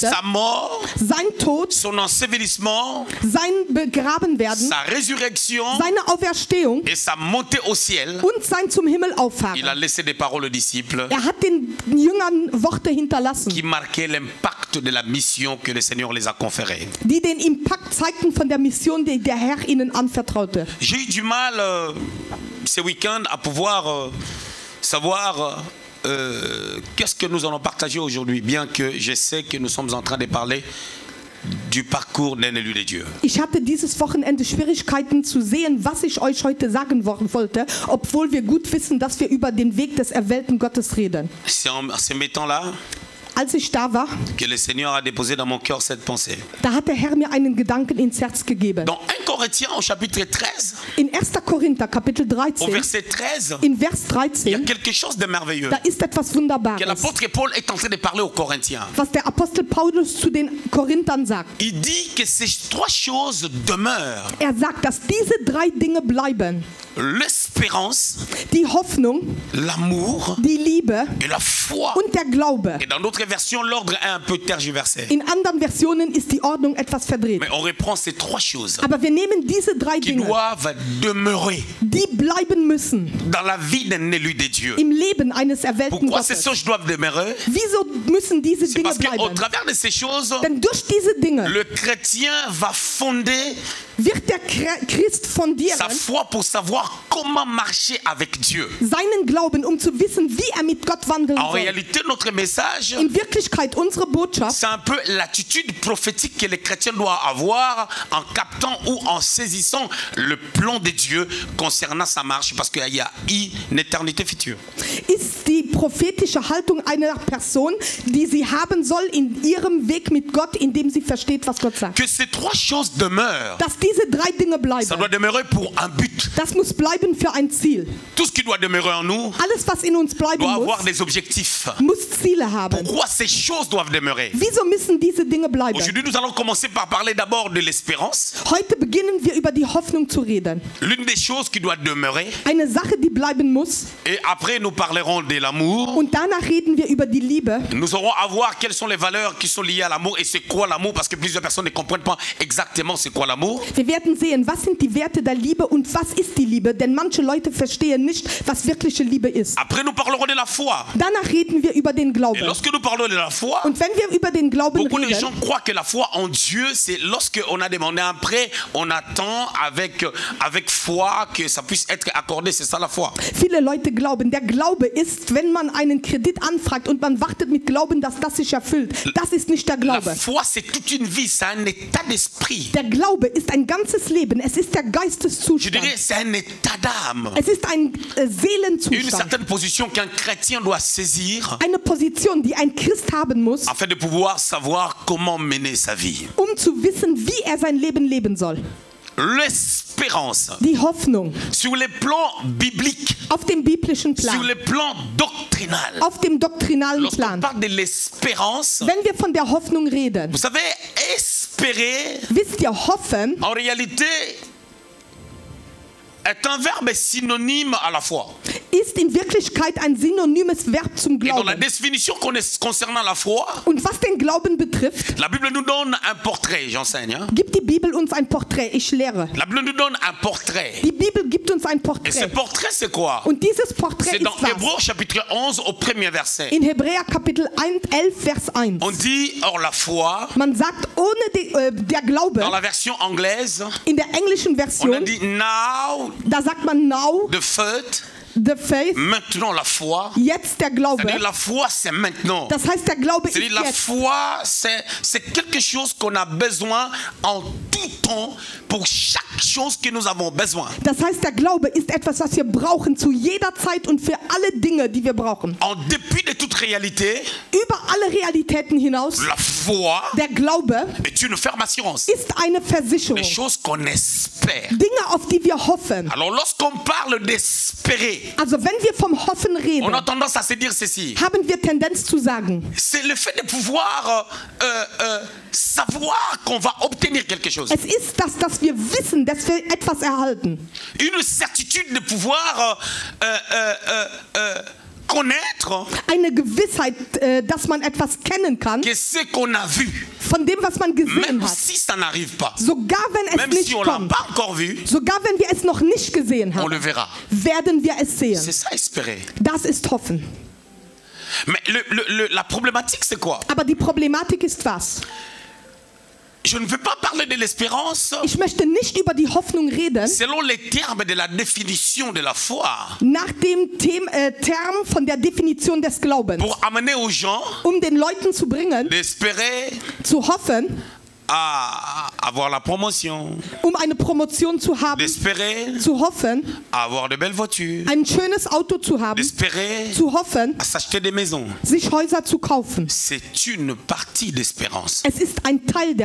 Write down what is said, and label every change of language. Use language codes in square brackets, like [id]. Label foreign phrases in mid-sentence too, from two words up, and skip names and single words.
[fr] Sa mort, [de] Sein Tod, [fr] son ensevelissement, [de] sein Begrabenwerden, [fr] sa résurrection [de] seine Auferstehung [fr] et sa montée au ciel. [de] und sein zum Himmel [fr] Il a [de] auffahren. [fr] laissé des paroles aux disciples [de] Er hat den Jüngern Worte hinterlassen, [fr] qui marquaient l'impact de la mission que le Seigneur les a conférée. [de] die den Impact zeigten von der Mission, die der Herr ihnen anvertraute. [fr] J'ai eu du mal ce week-end à pouvoir savoir qu'est-ce que nous allons partager aujourd'hui, bien que je sais que nous sommes en train de parler du parcours d'un élu de Dieu. [de] Ich hatte dieses Wochenende Schwierigkeiten zu sehen, was ich euch heute sagen wollte, obwohl wir gut wissen, dass wir über den Weg des erwählten Gottes reden. [fr] C'est en ces temps-là [de] Als ich da war, [fr] que le Seigneur a déposé dans mon cœur cette pensée. [de] da hat der Herr mir einen Gedanken ins Herz gegeben. [fr] Dans 1 Corinthiens au chapitre 13, [de] In 1. Korinther, Kapitel [fr] au [de] 13, [fr] verset 13, [de] in Vers [fr] il y a [de] 13, [fr] quelque chose de merveilleux [de] da ist etwas [fr] que [de] Wunderbares, [fr] l'apôtre Paul est en train de parler aux Corinthiens. [de] was der Apostel Paulus zu den Korinthern sagt. [fr] Il dit que ces 3 choses demeurent. [de] Er sagt, dass diese 3 Dinge bleiben. [fr] L'espérance, [de] Die Hoffnung, [fr] l'amour [de] die Liebe [fr] et la foi. [de] und der Glaube. [fr] Et dans d'autres versions, l'ordre est un peu tergiversé. [de] In anderen Versionen ist die Ordnung etwas verdreht. [fr] Mais on reprend ces 3 choses [de] Aber wir nehmen diese 3 [fr] qui [de] Dinge, [fr] doivent demeurer [de] die bleiben müssen [fr] dans la vie d'un élu de Dieu. [de] im Leben eines erwählten [fr] Pourquoi ces [de] Gottes. [fr] choses doivent demeurer? [de] Wieso müssen diese [fr] C'est [de] Dinge [fr] parce qu'au [de] bleiben? [fr] travers de ces choses, [de] Denn durch diese Dinge [fr] le chrétien va fonder [de] wird der Christ [fr] sa [de] fundieren, [fr] foi pour savoir comment marcher avec Dieu. [de] seinen Glauben, um zu wissen, wie er mit Gott wandeln [fr] En [de] soll. [fr] réalité, notre message, [de] In Wirklichkeit, unsere Botschaft [fr] c'est un peu l'attitude prophétique que le chrétien doit avoir en captant ou en saisissant le plan de Dieu concernant sa marche, parce qu'il y a une éternité future. [de] ist die prophetische Haltung einer Person, die sie haben soll in ihrem Weg mit Gott, indem sie versteht, was Gott sagt. [fr] Que ces 3 choses demeurent, [de] Dass diese 3 Dinge [fr] ça doit [de] bleiben, [fr] demeurer pour un but. [de] das muss bleiben für ein Ziel. [fr] Tout ce qui doit demeurer en nous [de] Alles, was in uns bleiben [fr] doit avoir [de] muss, [fr] des objectifs. [de] muss Ziele haben. [fr] Pourquoi ces choses doivent demeurer? [de] Wieso müssen diese Dinge bleiben? [fr] Aujourd'hui, nous allons commencer par parler d'abord de l'espérance. [de] Heute beginnen wir über die Hoffnung zu reden. [fr] L'une des choses qui doit demeurer. [de] Eine Sache, die bleiben muss. [fr] Et après, nous parlerons de l'amour. [de] Und danach reden wir über die Liebe. [fr] Nous aurons à voir quelles sont les valeurs qui sont liées à l'amour et c'est quoi l'amour, parce que plusieurs personnes ne comprennent pas exactement c'est quoi l'amour. [de] Wir werden sehen, was sind die Werte der Liebe und was ist die Liebe, denn manche Leute verstehen nicht, was wirkliche Liebe ist. [fr] Après, nous parlerons de la foi. [de] Danach reden wir über den [fr] Et [de] Glauben. [fr] lorsque nous parlons de la foi, [de] Und wenn wir über den Glauben [fr] beaucoup de gens [de] reden, [fr] croient que la foi en Dieu, c'est lorsque on a demandé un prêt, on attend avec foi que ça puisse être accordé. C'est ça la foi. [de] viele Leute glauben, der Glaube ist, wenn man einen Kredit anfragt und man wartet mit Glauben, dass das sich erfüllt. Das ist nicht der [fr] La [de] Glaube. [fr] foi, c'est toute une vie, c'est un état d'esprit. [de] Der Glaube ist ein ganzes Leben. Es ist der [fr] Je [de] Geisteszustand. [fr] dirais, c'est un état d'âme. [de] Es ist ein [fr] Une [de] Seelenzustand. [fr] certaine position qu'un chrétien doit saisir [de] Eine Position, die ein Christ haben muss, [fr] afin de pouvoir savoir comment mener sa vie. [de] zu wissen, wie er sein Leben leben soll. [fr] L'espérance, [de] Die Hoffnung [fr] sur les plans bibliques, [de] auf dem biblischen [fr] sur [de] Plan, [fr] les plans doctrinaux. [de] auf dem doktrinalen [fr] Lorsqu'on [de] Plan. [fr] parle de l'espérance, [de] Wenn wir von der Hoffnung reden, [fr] vous savez, espérer, [de] wisst ihr, hoffen [fr] en réalité, est un verbe synonyme à la foi. [de] ist in Wirklichkeit ein synonymes Verb zum [fr] Et dans la [de] Glauben. [fr] définition concernant la foi, [de] Und was den Glauben betrifft, [fr] la Bible nous donne un portrait, j'enseigne. Hein? [de] gibt die Bibel uns ein Porträt. Ich lehre. [fr] La Bible nous donne un portrait. [de] Die Bibel gibt uns ein [fr] Et ce [de] Porträt. [fr] portrait, c'est quoi? [de] Und dieses Porträt [fr] C'est dans [de] ist was? [fr] Hébreux chapitre 11 au premier verset. [de] In Hebräer Kapitel 11, Vers 1. [fr] On dit, or la foi, [de] Man sagt, ohne der Glaube, [fr] dans la version anglaise, [de] in der englischen [fr] on a [de] Version, [fr] dit now, [de] da sagt man now, [en] the faith, the faith, [fr] maintenant la foi. [de] jetzt der Glaube. [fr] C'est-à-dire la foi, c'est maintenant. [de] Das heißt, der Glaube ist [fr] C'est-à-dire la [de] jetzt. [fr] foi, c'est quelque chose qu'on a besoin en tout temps pour chaque chose que nous avons besoin. [de] Das heißt, der Glaube ist etwas, was wir brauchen zu jeder Zeit und für alle Dinge, die wir brauchen. [fr] En dépit de toute réalité, [de] Über alle Realitäten hinaus, [fr] la foi [de] der Glaube [fr] est une ferme assurance. [de] ist eine Versicherung. [fr] Les choses qu'on espère. [de] Dinge, auf die wir hoffen. [fr] Alors lorsqu'on parle d'espérer, [de] Also wenn wir vom Hoffen [fr] on [de] reden, [fr] a tendance à se dire ceci. [de] haben wir Tendenz zu sagen, [fr] C'est le fait de pouvoir savoir qu'on va obtenir quelque chose. [de] es ist das, dass wir wissen, dass wir etwas erhalten. [fr] Une certitude de pouvoir connaître [de] Eine Gewissheit, dass man etwas kennen kann, [fr] que ce qu'on a vu, [de] von dem, was man gesehen [fr] même [de] hat. [fr] si ça n'arrive pas, [de] Sogar wenn es [fr] même [de] nicht [fr] si on l'a [de] kommt, [fr] pas encore vu, [de] sogar wenn wir es noch nicht gesehen [fr] on le [de] haben, [fr] verra. [de] werden wir es [fr] C'est [de] sehen. [fr] ça espérer. [de] Das ist Hoffen. [fr] Mais la problématique, c'est quoi? [de] Aber die Problematik ist was? [fr] Je ne veux pas parler de l'espérance [de] Ich möchte nicht über die Hoffnung reden, [fr] selon les termes de la définition de la foi, [de] nach dem Term von der Definition des Glaubens, [fr] pour amener aux gens [de] um den Leuten zu bringen, [fr] d'espérer [de] zu hoffen, [fr] à avoir la promotion, [de] um eine Promotion zu haben, [fr] d'espérer [de] zu hoffen, [fr] à avoir de belles voitures, [de] ein schönes Auto zu haben, [fr] d'espérer [de] zu hoffen, [fr] à s'acheter des maisons. [de] sich Häuser zu kaufen. [fr] C'est une partie d'espérance. [de] Es ist ein Teil der